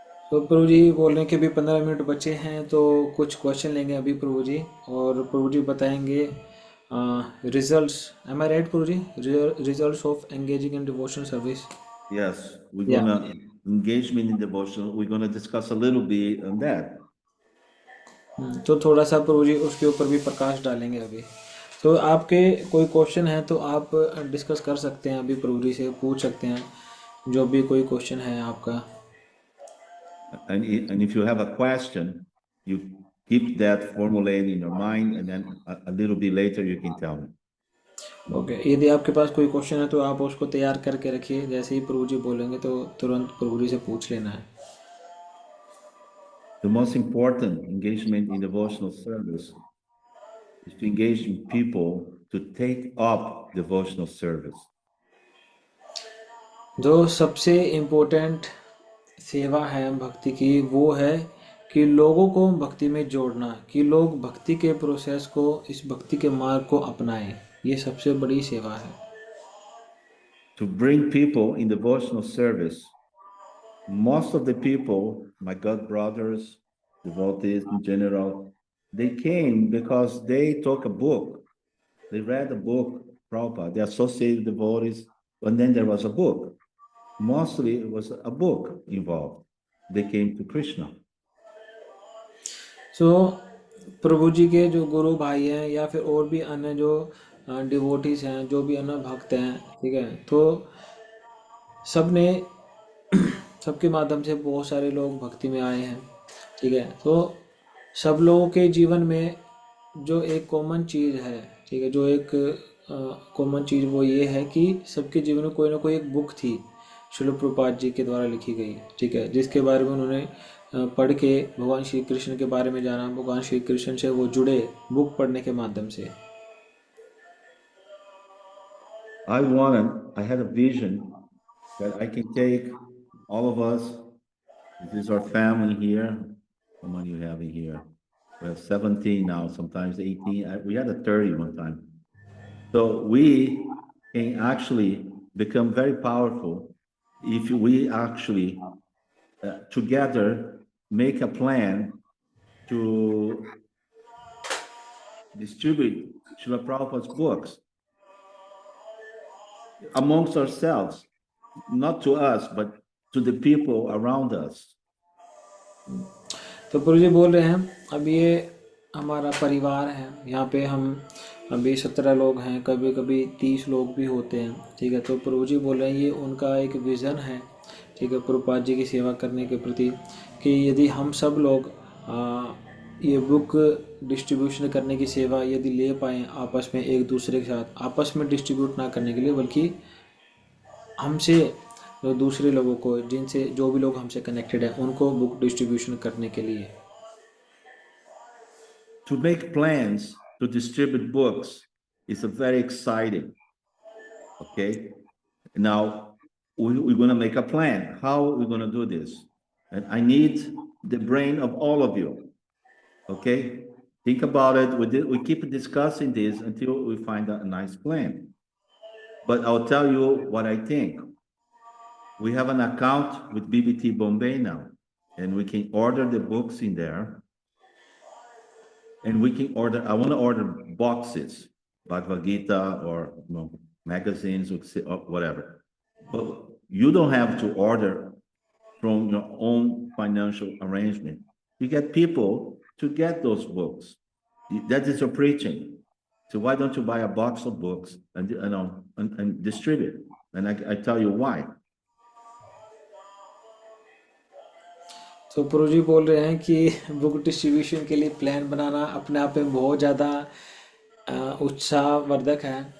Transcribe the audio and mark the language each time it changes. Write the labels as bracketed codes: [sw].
[hi] तो प्रभु जी बोल रहे हैं कि अभी 15 मिनट बचे हैं, तो कुछ क्वेश्चन लेंगे अभी प्रभु जी, और प्रभु जी बताएंगे results. [en] am I right [hi] Prabhu ji? [en] Results of engaging in devotional service. Yes, we're gonna engagement in devotion. We're gonna discuss a little bit on that. [hi] तो थोड़ा सा प्रभु जी उसके ऊपर भी प्रकाश डालेंगे अभी। तो आपके कोई क्वेश्चन है तो आप डिस्कस कर सकते हैं, अभी प्रभु जी से पूछ सकते हैं जो भी कोई क्वेश्चन है आपका। [en] And if you have a question, you keep that formulated in your mind, and then a little bit later you can tell me. [hi] Okay, यदि आपके पास कोई क्वेश्चन है तो आप उसको तैयार करके रखिए, जैसे ही प्रभु जी बोलेंगे तो तुरंत प्रभु जी से पूछ लेना है। [en] The most important engagement in devotional service is to engage in people to take up devotional service. [hi] जो सबसे इम्पोर्टेंट सेवा है भक्ति की, वो है कि लोगों को भक्ति में जोड़ना, कि लोग भक्ति के प्रोसेस को, इस भक्ति के मार्ग को अपनाएं। ये सबसे बड़ी सेवा है। [en] To bring people in devotional service, most of the people, my God brothers, devotees in general, they came because they took a book. They read a book, Prabhupada, they associated devotees, and then there was a book. Mostly it was a book involved. They came to Krishna. [hi] सो प्रभु जी के जो गुरु भाई हैं या फिर और भी अन्य जो डिवोटीज हैं, जो भी अन्य भक्त हैं, ठीक है, तो सबने सबके माध्यम से बहुत सारे लोग भक्ति में आए हैं, ठीक है। तो सब लोगों के जीवन में जो एक कॉमन चीज़ है, ठीक है, जो एक कॉमन चीज़ वो ये है कि सबके जीवन में कोई ना कोई एक बुक थी श्रील प्रभुपाद जी के द्वारा लिखी गई, ठीक है, जिसके बारे में उन्होंने पढ़ के भगवान श्री कृष्ण के बारे में जाना, भगवान श्री कृष्ण से वो जुड़े बुक पढ़ने के माध्यम से। [en] I had a vision that I can take all of us, this is our family here. How many you have in here? We have 17 now, sometimes 18. We had a 30 one time. So we can actually become very powerful if we actually together make a plan to distribute Srila Prabhupada's books amongst ourselves, not to us, but to the people around us. [hi] तो प्रभु जी बोल रहे हैं, अब ये हमारा परिवार है, यहाँ पे हम अभी 17 लोग हैं, कभी कभी 30 लोग भी होते हैं, ठीक है। तो प्रभु जी बोल रहे हैं ये उनका एक विज़न है, ठीक है, प्रभुपाद जी की सेवा करने के प्रति, कि यदि हम सब लोग ये बुक डिस्ट्रीब्यूशन करने की सेवा यदि ले पाएँ आपस में, एक दूसरे के साथ, आपस में डिस्ट्रीब्यूट ना करने के लिए, बल्कि हमसे दूसरे लोगों को, जिनसे जो भी लोग हमसे कनेक्टेड है, उनको बुक डिस्ट्रीब्यूशन करने के लिए। [en] To make plans to distribute books is a very exciting. Okay, now we're going to make a plan. How are we going to do this? And I need the brain of all of you. Okay? Think about it. We keep discussing this until we find a nice plan. But I'll tell you what I think. We have an account with BBT Bombay now, and we can order the books in there. And we can order, I want to order boxes, Bhagavad Gita or magazines or whatever. But you don't have to order from your own financial arrangement. You get people to get those books. That is your preaching. So why don't you buy a box of books and distribute? And I tell you why. [hi] तो प्रभु जी बोल रहे हैं कि book distribution के लिए plan बनाना अपने आप में बहुत ज़्यादा उत्साहवर्धक है।